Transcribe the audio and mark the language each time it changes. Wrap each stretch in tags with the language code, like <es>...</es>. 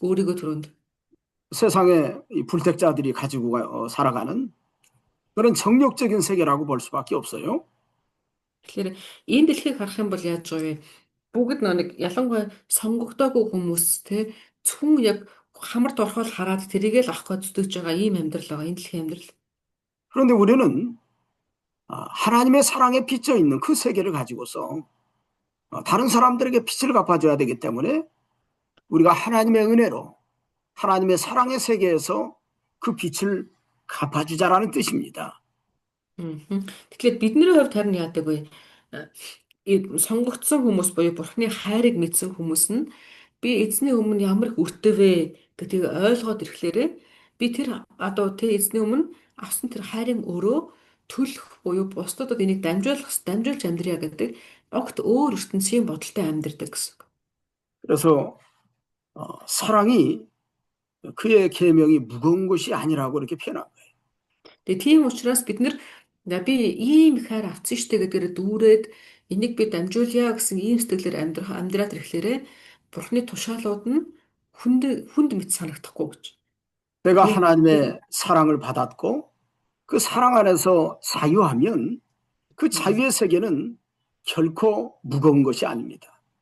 <mn>Өөрийгөө түрүүнд.</mn> <ko>세상에 이 불택자들이 가지고 살아가는 그런 정욕적인 세계라고 볼 수밖에 없어요.</ko> <mn>Тэгэхээр энэ дэлхийг харах юм бол яаж байгаа вэ? Бүгд нэг ялангуяа сонгогдоогүй хүмүүс те зөвхөн яг хамарт орхол хараад тэрийгээ л авах гэж зүтгэж байгаа ийм амьдрал байгаа. Энэ дэлхийн амьдрал.</mn> <ko>그런데 우리는 하나님의 사랑에 빚져 있는 그 세계를 가지고서 다른 사람들에게 빚을 갚아줘야 되기 때문에 우리가 하나님의 은혜로 하나님의 사랑의 세계에서 그 빛을 갚아주자라는 뜻입니다.</ko> <mn>Тэгэхээр бидний хувьд харин яадаг вэ? Сонгогдсон хүмүүс буюу Бурхны хайрыг мэдсэн хүмүүс нь би эзний өмнө ямар их өртөө вэ гэдгийг ойлгоод ирэхлээрээ би тэр одоо тэр эзний өмнө авсан тэр хайрын өрөө төлөх буюу бусдад энийг дамжуулж амьдрья гэдэг огт өөр ертөнцийн бодолтой амьдрдаг гэсэн.</mn> <ko>그래서 사랑이 그의 계명이 무거운 것이 아니라고 이렇게 표현한 거예요.</ko> <mn>Тэгээ тийм учраас бид нэр би ийм их хайр авсан штэ гэдгээр дүүрээд энийг би дамжуулъя гэсэн ийм сэтгэлээр амьдраад ирэхлээрээ Бурхны тушаалууд нь хүнд мэт санагдахгүй гэж.</mn> <ko>내가</ko> <mn>Тийм.</mn> <ko>하나님의 사랑을 받았고 그 사랑 안에서 자유하면 그 자유의 세계는 결코 무거운 것이 아닙니다.</ko>